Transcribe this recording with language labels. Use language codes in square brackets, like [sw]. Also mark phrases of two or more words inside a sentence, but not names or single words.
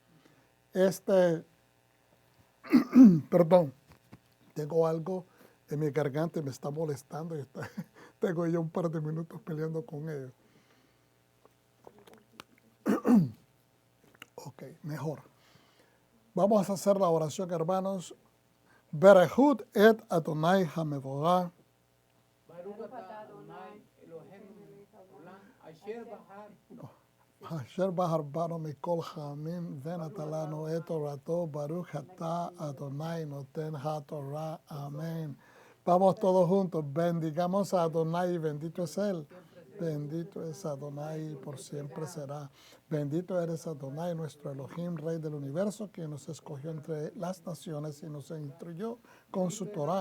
[es] Perdón, tengo algo en mi garganta y me está molestando y tengo ya un par de minutos peleando con ellos. Ok, mejor. Vamos a hacer la oración, hermanos. [he] ברכו את אדוני המבורך. אשר בחר בנו מכל העמים ונתן לנו את תורתו ברוך אתה אדוני נותן התורה. [es] Amén. Vamos todos juntos. Bendigamos a Adonai, bendito es Él. Bendito es Adonai, por siempre será. Bendito eres Adonai, nuestro Elohim, Rey del universo, quien nos escogió entre las naciones y nos instruyó con su Torah.